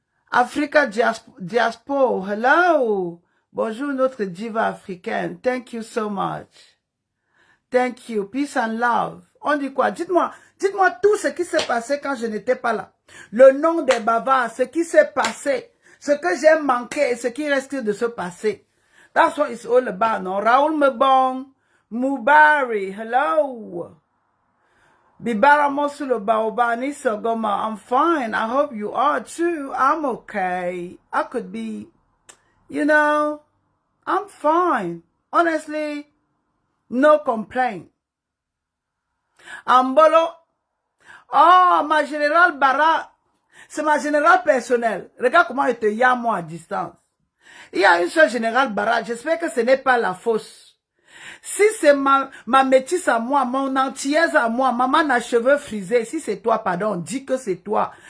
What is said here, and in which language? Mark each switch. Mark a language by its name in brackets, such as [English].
[French] Africa Diaspora. Hello. Bonjour notre diva africaine. [English] Thank you so much. Thank you. Peace and love. [French] On dit quoi? Dites-moi tout ce qui s'est passé quand je n'étais pas là. Le nom des bavards, ce qui s'est passé, ce que j'ai manqué et ce qui reste de se passer. [English] That's what it's all about, no? Raoul Mebong, Mubari, hello. Bibara Mosulu Baobani Sogoma, I'm fine. I hope you are too. I'm okay. I could be, you know, I'm fine. Honestly, no complaint. [French] Ambolo, oh, ma générale Bara, c'est ma générale personnelle. Regarde comment il te y a moi à distance. Il y a une seule générale Bara, j'espère que ce n'est pas la fausse. Si c'est ma métisse à moi, mon entière à moi, maman a cheveux frisés, si c'est toi, pardon, dis que c'est toi.